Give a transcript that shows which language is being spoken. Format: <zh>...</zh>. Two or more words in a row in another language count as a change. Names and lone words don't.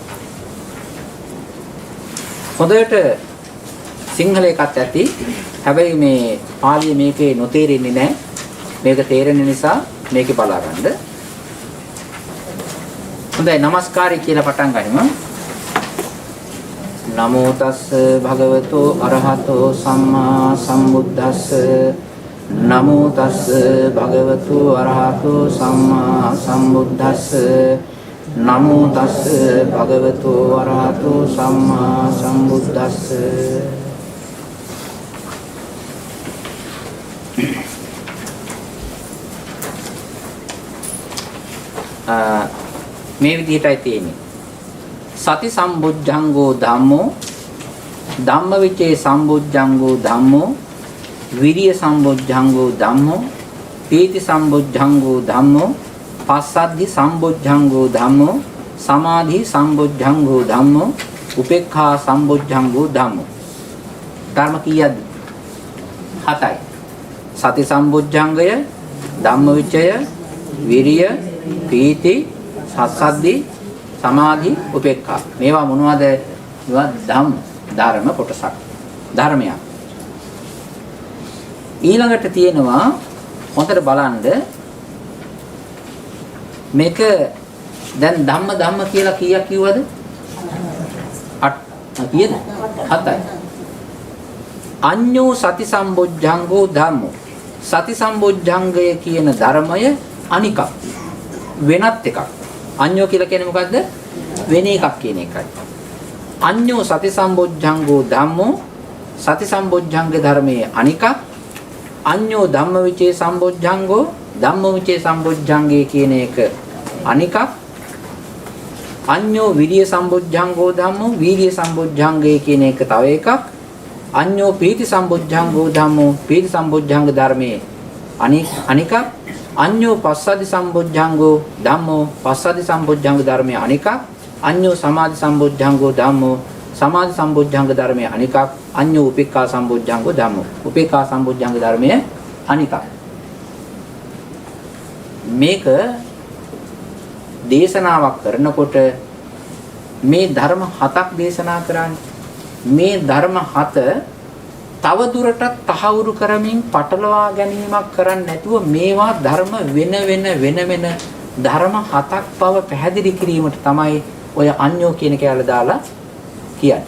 <si>හොඳට සිංහල එකක් ඇති. හැබැයි මේ පාලිය මේකේ නොතේරෙන්නේ නැහැ. මේක තේරෙන නිසා මේකේ බලා ගන්න. හොඳයි নমස්කාරය කියලා පටන් ගනිමු.</si> <pi>නමෝ තස්ස භගවතෝ අරහතෝ සම්මා සම්බුද්දස්ස නමෝ තස්ස භගවතු අරහතෝ සම්මා සම්බුද්දස්ස නමෝ තස්ස භගවතු අරහතෝ සම්මා සම්බුද්දස්ස.</pi> <si>මේ විදිහටයි තියෙන්නේ.</si> <pi>සති සම්බුද්ධංගෝ ධම්මෝ ධම්මවිචේ සම්බුද්ධංගෝ ධම්මෝ විරිය සම්බුද්ධංගෝ ධම්මෝ පීති සම්බුද්ධංගෝ ධම්මෝ පස්සද්ධි සම්බුද්ධංගෝ ධම්මෝ සමාධි සම්බුද්ධංගෝ ධම්මෝ උපේක්ඛා සම්බුද්ධංගෝ ධම්මෝ.</pi> <si>ධර්ම කීයද? 7යි. සති සම්බුද්ධංගය, ධම්මවිචය, විරිය, පීති, සස්සද්ධි, සමාධි, උපේක්ඛා. මේවා මොනවද? මේවා ධර්ම කොටසක්. ධර්මයක්. ඊළඟට තියෙනවා හොඳට බලන්න මේක දැන් ධම්ම කියලා කීයක් කිව්වද? 8 කීයද? 7යි.</si> <pi>අඤ්ඤෝ සති සම්බොජ්ජංගෝ ධම්මෝ.</pi> <si>සති සම්බොජ්ජංගය කියන ධර්මය අනිකක්. වෙනත් එකක්. අඤ්ඤෝ කියලා කියන්නේ මොකද්ද? වෙන එකක් කියන එකයි.</si> <pi>අඤ්ඤෝ සති සම්බොජ්ජංගෝ ධම්මෝ.</pi> <si>සති සම්බොජ්ජංග ධර්මයේ අනිකක්.</si> <pi>අඤ්ඤෝ ධම්මවිචේ සම්බොජ්ජංගෝ</pi> <si>ධම්මවිචේ සම්බොජ්ජංගේ කියන එක අනිකක්.</si> <pi>අඤ්ඤෝ විරිය සම්බොජ්ජංගෝ ධම්මෝ</pi> <si>විරිය සම්බොජ්ජංගේ කියන එක තව එකක්.</si> <pi>අඤ්ඤෝ පීති සම්බොජ්ජංගෝ ධම්මෝ</pi> <si>පීති සම්බොජ්ජංග ධර්මයේ අනිකක්.</si> <pi>අඤ්ඤෝ පස්සද්ධි සම්බොජ්ජංගෝ ධම්මෝ</pi> <si>පස්සද්ධි සම්බොජ්ජංග ධර්මයේ අනිකක්.</si> <pi>අඤ්ඤෝ සමාධි සම්බොජ්ජංගෝ ධම්මෝ</pi> <si>සමාධි සම්බොජ්ජංග ධර්මයේ අනිකක්.</si> <pi>අඤ්ඤෝ උපේක්ඛා සම්බොජ්ජංගෝ ධම්මෝ</pi> <si>උපේක්ඛා සම්බොජ්ජංග ධර්මයේ අනිකක්. මේක දේශනාවක් කරනකොට මේ ධර්ම 7ක් දේශනා කරන්නේ. මේ ධර්ම 7 තව දුරටත් තහවුරු කරමින් පටලවා ගැනීමක් කරන්නේ නැතුව මේවා ධර්ම වෙන ධර්ම 7ක් බව පැහැදිලි කිරීමට තමයි ඔය අඤ්ඤෝ කියන කැලේ දාලා කියන්නේ.</si>